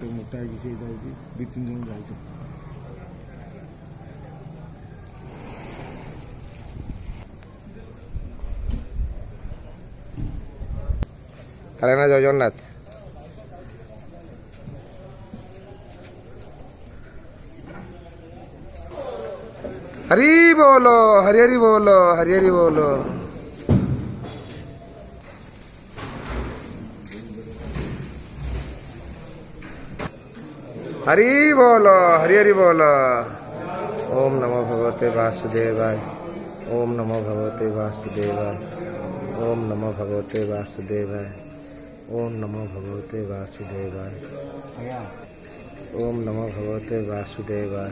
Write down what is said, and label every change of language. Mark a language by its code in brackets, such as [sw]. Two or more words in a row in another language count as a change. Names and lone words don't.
[or] ଗୋଟା ହେଇକି ସେ ଯାଉଛି, 2-3 ଜଣ ଯାଉଛୁ। କାଳିନା ଜୟ ଜଗନ୍ନାଥ। [hi] हरि बोलो, हरि हरि बोलो, हरि हरि बोलो। हरि बोलो, हरि हरि बोलो। [sa] ओम नमो भगवते वासुदेवाय। ओम नमो भगवते वासुदेवाय। ओम नमो भगवते वासुदेवाय। ओम नमो भगवते वासुदेवाय। ओम नमो भगवते वासुदेवाय।